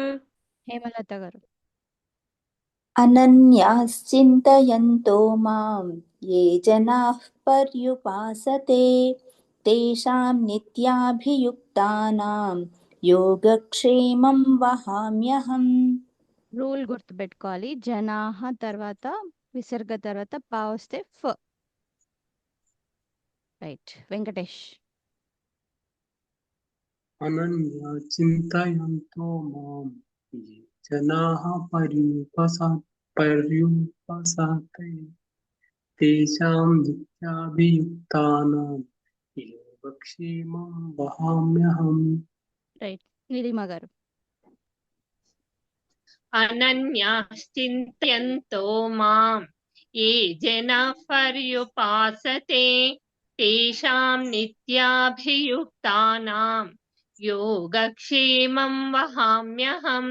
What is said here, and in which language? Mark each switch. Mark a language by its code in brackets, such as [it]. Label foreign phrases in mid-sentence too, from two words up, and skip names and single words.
[te] हेमलता गाరు [sa] अनन्याश्चिन्तयन्तो मां ये जनाः पर्युपासते तेषां नित्याभियुक्तानां योगक्षेमं वहाम्यहम् [te] రూల్ గుర్తుపెట్టుకోవాలి జనాహ తర్వాత విసర్గ తర్వాత పా వస్తే ఫ రైట్ వెంకటేష్ [sa] अनन्या चिन्तयन्तो मां ये जनाः पर्युपासते तेषां नित्याभियुक्तानां योगक्षेमं वहाम्यहम् [te] రైట్ నీలిమ గారు [sa] అనన్యాశ్చింతయంతో మాం ఏ జనాః పర్యుపాసతే తేషాం నిత్యాభియుక్తానాం యోగక్షేమం వహామ్యహం